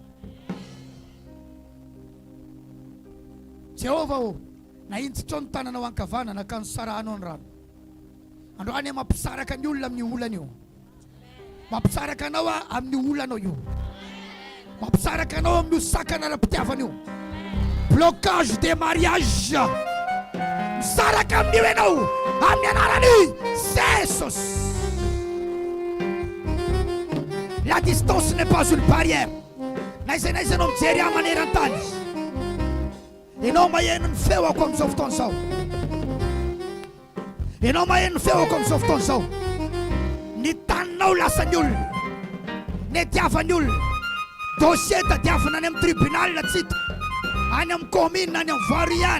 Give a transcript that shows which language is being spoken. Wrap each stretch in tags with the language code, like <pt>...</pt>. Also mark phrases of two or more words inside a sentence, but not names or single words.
<mg>Jehova o, na intsitra ny tananao ankavanana ka nisarahanao ny rano. Androany mampisaraka ny olona amin'ny olana io, mampisaraka anao amin'ny olana io, mampisaraka anao amin'ny sakana ara-pitiavana io.</mg> <fr>Blocage des mariages</fr> <mg>misaraka amin'io ianao amin'ny anarany Jesosy.</mg> <fr>La distance n'est pas une barrière.</fr> <mg>N'aiza anao mijery ahy maneran-tany, ianao maheno ny feoko amin'izao fotoana izao. Ianao maheno ny feoko amin'izao fotoana izao. Ny taninao lasa ny olona, ny diavany olona, dossier tadiavana any amin'ny tribunal tsy hita, any amin'ny commune, any amin'ny voirie ihany.</mg>